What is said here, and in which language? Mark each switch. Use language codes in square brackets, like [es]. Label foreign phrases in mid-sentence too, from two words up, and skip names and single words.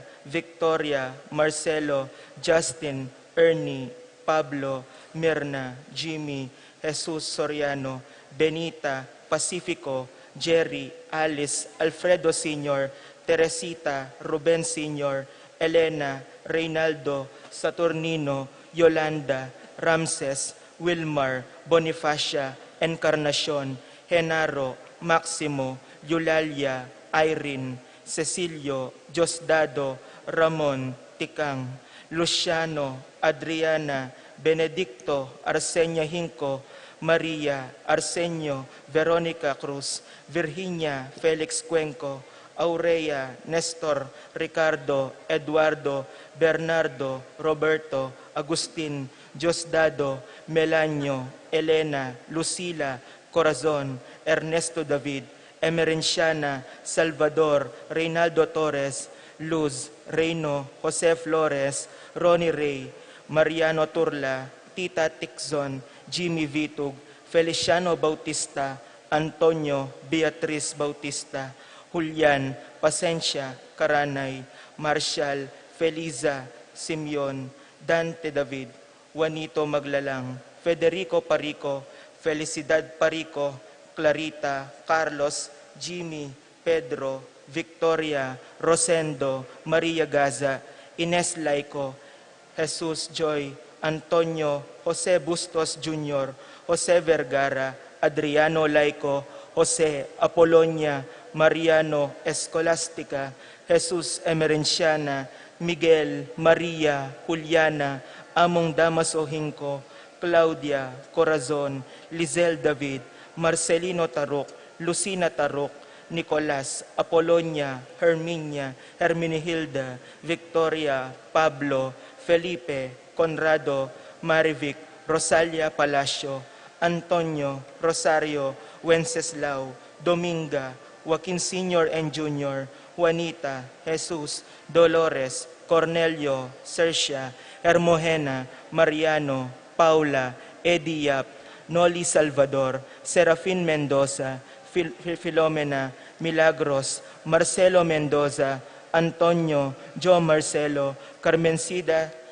[en] Victoria, Marcelo, Justin, Ernie, Pablo, Mirna, Jimmy, Jesus Soriano, Benita, Pacifico, Jerry, Alice, Alfredo Sr., Teresita, Ruben Sr., Elena, Reynaldo, Saturnino, Yolanda, Ramses, Wilmar, Bonifacia, Encarnacion, Genaro, Maximo, Eulalia, Irene, Cecilio, Diosdado, Ramon, Tikang, Luciano, Adriana, Benedicto, Arsenia Hinco, Maria, Arsenio, Veronica Cruz, Virginia, Felix Cuenco, Aurea, Nestor, Ricardo, Eduardo, Bernardo, Roberto, Agustin, Diosdado, Melanio, Elena, Lucila, Corazon, Ernesto David, Emerenciana, Salvador, Reynaldo Torres, Luz, Reino, Jose Flores, Ronnie Ray, Mariano Turla, Tita Tixon, Jimmy Vitug, Feliciano Bautista, Antonio Beatriz Bautista, Julian, Pasencia, Karanay, Marshall, Feliza, Simeon, Dante David, Juanito Maglalang, Federico Parico, Felicidad Parico, Clarita, Carlos, Jimmy, Pedro, Victoria, Rosendo, Maria Gaza, Ines Laico, Jesus Joy, Antonio, Jose Bustos Jr., Jose Vergara, Adriano Laico, Jose Apolonia, Mariano Escolastica, Jesus Emerenciana, Miguel, Maria, Juliana, Among Damaso Hinco, Claudia, Corazon, Lizel David, Marcelino Tarok, Lucina Tarok, Nicolas, Apolonia, Herminia, Herminihilda, Victoria, Pablo, Felipe, Conrado, Marivic, Rosalia Palacio, Antonio, Rosario, Wenceslao, Dominga, Joaquin Sr. and Jr., Juanita, Jesus, Dolores, Cornelio, Sercia, Hermogena, Mariano, Paula, Ediap, Noli Salvador, Serafin Mendoza, Filomena, Milagros, Marcelo Mendoza, Antonio, Joe Marcelo, Carmencida